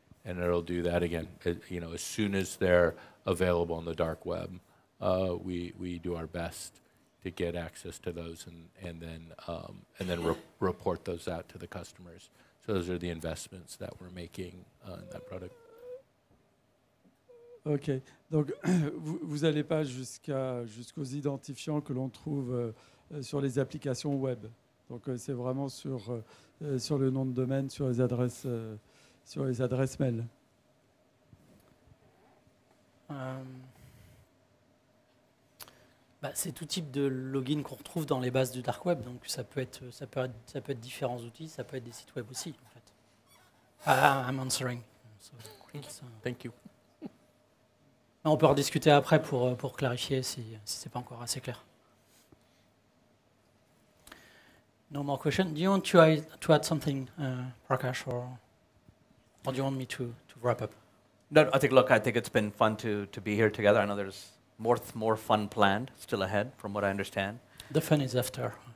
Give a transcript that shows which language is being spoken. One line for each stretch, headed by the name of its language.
English: And it'll do that again, you know, as soon as they're available on the dark web. We do our best to get access to those and then report those out to the customers. So those are the investments that we're making in that product.
French: Ok, donc vous n'allez pas jusqu'aux identifiants que l'on trouve sur les applications web. Donc c'est vraiment sur le nom de domaine, sur les adresses mail. C'est tout type de login qu'on retrouve dans les bases du dark web, donc ça peut être différents outils, ça peut être des sites web aussi en fait.
English: I'm answering. Thank you.
French: On peut rediscuter après pour clarifier si c'est pas encore assez clair.
English: No more question. Do you want to add something, Prakash, or do you want me to wrap up? No, I think it's been fun to be here together. I know there's more fun planned still ahead, from what I understand. The fun is after.